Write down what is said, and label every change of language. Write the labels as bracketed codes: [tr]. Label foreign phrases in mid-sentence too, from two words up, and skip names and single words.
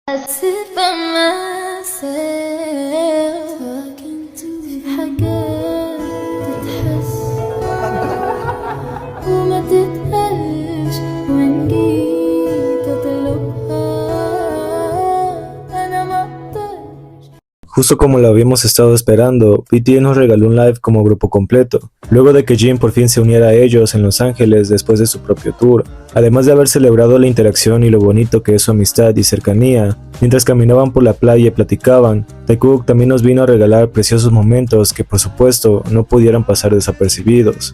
[en] sit by myself talking to [ar] في حاجات تتحس وما تتقالش وإن جيت أطلبها أنا مقدرش. [es] Justo como lo habíamos estado esperando, BTS nos regaló un live como grupo completo, luego de que Jin por fin se uniera a ellos en Los Ángeles después de su propio tour. Además de haber celebrado la interacción y lo bonito que es su amistad y cercanía, mientras caminaban por la playa y platicaban, Taekook también nos vino a regalar preciosos momentos que por supuesto no pudieran pasar desapercibidos.